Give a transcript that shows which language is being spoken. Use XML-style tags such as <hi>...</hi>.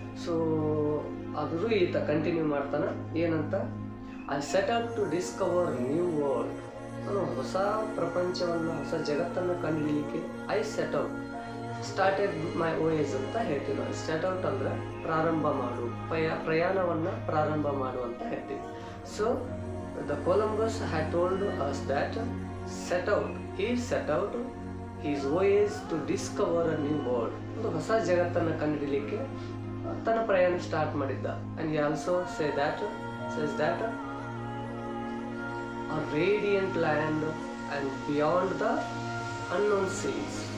<kn>So ಆದರೂ ಈತ continue ಮಾಡ್ತಾನೆ, ಏನಂತ,</kn> <en>I set out to discover new world.</en> <kn>ನಾನು ಹೊಸ ಪ್ರಪಂಚವನ್ನು, ಹೊಸ ಜಗತ್ತನ್ನು ಕಂಡುಹಿಡಿಯಲಿಕ್ಕೆ</kn> <en>I set out started my voyage</en> <kn>ಅಂತ ಹೇಳ್ತೀವಿ ನಾವು. ಸೆಟ್ ಔಟ್ ಅಂದರೆ ಪ್ರಾರಂಭ ಮಾಡು, ಪ್ರಯಾಣವನ್ನು ಪ್ರಾರಂಭ ಮಾಡು ಅಂತ ಹೇಳ್ತೀವಿ.</kn> <en>So the Columbus had told us that he set out his voyage to discover a new world.</en> <kn>ಒಂದು ಹೊಸ ಜಗತ್ತನ್ನು ಕಂಡುಹಿಡಿಯಲಿಕ್ಕೆ ತನ್ನ ಪ್ರಯಾಣ ಸ್ಟಾರ್ಟ್ ಮಾಡಿದ್ದ.</kn> <en>and he also says that a radiant land and beyond the unknown seas.</en>